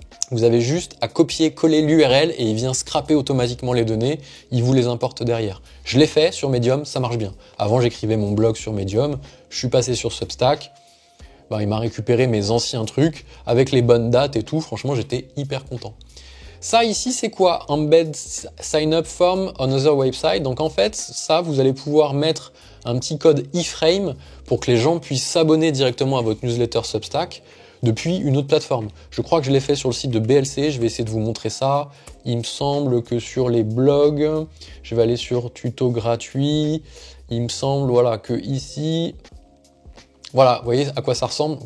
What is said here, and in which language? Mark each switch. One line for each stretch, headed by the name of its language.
French: Vous avez juste à copier-coller l'URL et il vient scraper automatiquement les données, il vous les importe derrière. Je l'ai fait sur Medium, ça marche bien. Avant, j'écrivais mon blog sur Medium, je suis passé sur Substack, il m'a récupéré mes anciens trucs avec les bonnes dates et tout, franchement, j'étais hyper content. Ça ici, c'est quoi?
English: Embed sign up form on other website.
French: Donc en fait, ça, vous allez pouvoir mettre un petit code iframe pour que les gens puissent s'abonner directement à votre newsletter Substack depuis une autre plateforme. Je crois que je l'ai fait sur le site de BLC, je vais essayer de vous montrer ça. Il me semble que sur les blogs, je vais aller sur tuto gratuit, il me semble que ici, voilà, vous voyez à quoi ça ressemble.